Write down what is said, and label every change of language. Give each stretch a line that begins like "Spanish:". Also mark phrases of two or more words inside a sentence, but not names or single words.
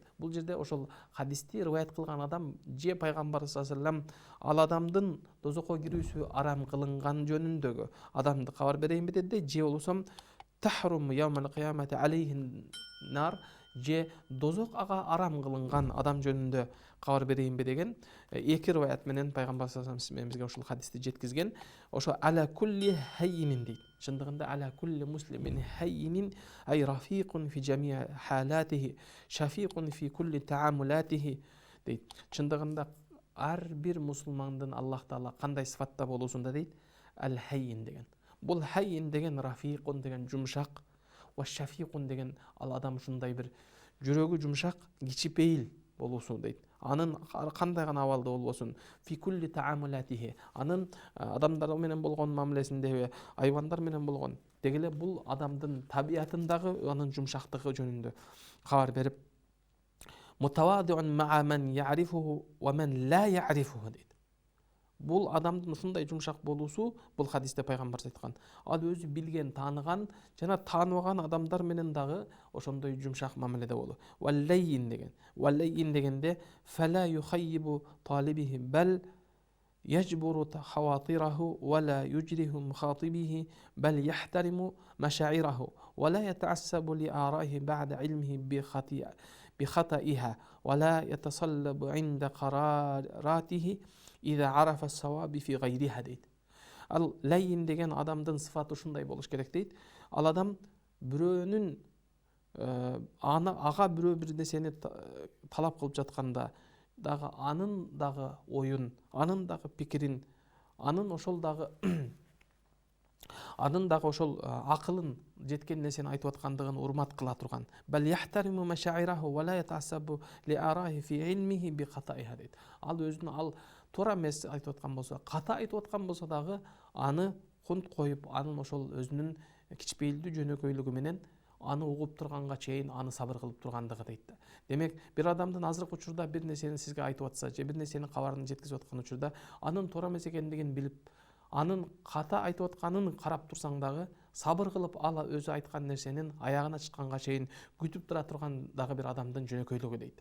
Kyrgyz: Бул жерде ошол хадисти риваят кылган адам же пайгамбарыбыз
Arabic: صلى الله عليه وسلم
Kyrgyz: ал адамдын дозокко кирүүсү арам кылынган жөнүндөгү адамды кабар берейинби деди, же болбосо
Arabic: تحرم يوم القيامة عليه النار,
Kyrgyz: же дозок ага арам кылынган адам жөнүндө кабар берейинби деген эки риваят менен пайгамбар
Arabic: صلى الله عليه وسلم
Kyrgyz: бизге ушул хадисти жеткизген.
Arabic: Ошо على كل هين дейт. Чындыгында على كل مسلم هين أي رفيق في جميع حالاته شفيق في كل تعاملاته дейт.
Kyrgyz: Чындыгында ар бир мусулмандын Аллах Таала кандай сыфатта болуусунда дейт, ал хаййин деген. Бул хаййин деген рафиқун деген жумшак,
Arabic: وشفيق
Kyrgyz: деген ал адам ушундай бир жүрөгү жумшак, кичипейил болуусу дейт. Анын кандай гана абалда болбосун,
Arabic: في كل تعاملاته,
Kyrgyz: анын адамдар менен болгон мамилесинде, айвандар менен болгон дегеле бул адамдын табиятындагы анын жумшактыгы жөнүндө кабар берип,
Arabic: متواضع مع من يعرفه ومن لا يعرفه дейт.
Kyrgyz: Бул адамдын ушундай жумшак болуусу, бул хадисте пайгамбар айткан, ал өзү билген, тааныган жана тааныбаган адамдар менен дагы ошондой жумшак мамиледе болуу.
Arabic: Валлайин деген. Валлайин дегенде فلا يخيب طالبه بل يجبر خواطره ولا يجرح مخاطبه بل يحترم مشاعره ولا يتعصب لآرائه بعد علمه بخطئها ولا يتصلب عند قراراته إذا عرف الصواب في غيرها дейт.
Kyrgyz: Ал лайин деген адамдын сыфаты ушундай болуш керек дейт. Ал адам бирөөнүн ага бирөө бир нерсени талап кылып жатканда дагы анын дагы оюн, анын дагы пикирин, анын ошол дагы ошол акылын жеткен нерсени айтып аткандыгын урмат кыла турган.
Arabic: بل يحترم مشاعره ولا يتعصب لآرائه في علمه بخطئها дейт.
Kyrgyz: Ал өзүнүн ал туура эмес айтып аткан болсо, ката айтып аткан болсо дагы аны кунт коюп, анын ошол өзүнүн кичпейилдүү жөнөкөйлүгү менен аны угуп турганга чейин аны сабыр кылып тургандыгы дейт. Демек, бир адамдын азыркы учурда бир нерсени сизге айтып атса, же бир нерсенин кабарын жеткизип аткан учурда анын туура эмес экендигин билип, анын ката айтып атканын карап турсаң дагы сабыр кылып ал өзү айткан нерсенин аягына чыкканга чейин күтүп тура турган дагы бир адамдын жөнөкөйлүгү дейт.